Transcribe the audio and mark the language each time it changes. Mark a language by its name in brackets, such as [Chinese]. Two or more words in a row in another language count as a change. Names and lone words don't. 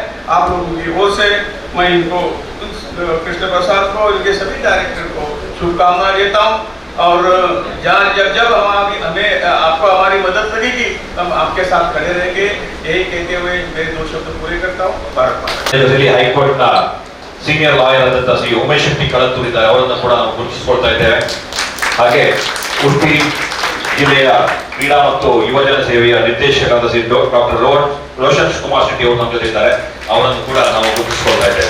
[Hindi] आप लोगों की ओर से मैं इनको, कृष्ण प्रसाद को, इनके सभी डायरेक्टर को शुभकामनाएं देता हूँ। और जब हमें आपको हमारी मदद लगेगी, हम आपके साथ खड़े रहेंगे। यही कहते हुए मेरे 2 शब्द पूरे करता हूँ। भारत माता। [Kannada] ಹೈಕೋರ್ಟ್ನ [English] senior lawyer [Kannada] ಆದಂತ ಶ್ರೀ ಉಮೇಶ್ ಶೆಟ್ಟಿ ಕಳತ್ತೂರಿದ್ದಾರೆ, ಅವರನ್ನು ಕೂಡ ನಾವು ಗುರುತಿಸಿಕೊಳ್ತಾ ಇದ್ದೇವೆ. ಹಾಗೆ ಉಡುಪಿ ಜಿಲ್ಲೆಯ ಕ್ರೀಡಾ ಮತ್ತು ಯುವಜನ ಸೇವೆಯ ನಿರ್ದೇಶಕರಾದ ಶ್ರೀ ಡಾಕ್ಟರ್ ರೋಷನ್ ಕುಮಾರ್ ಶೆಟ್ಟಿ ಅವರು ನಮ್ಮ ಜೊತೆ ಇದ್ದಾರೆ, ಅವರನ್ನು ಕೂಡ ನಾವು ಗುರುತಿಸಿಕೊಳ್ತಾ ಇದ್ದೇವೆ.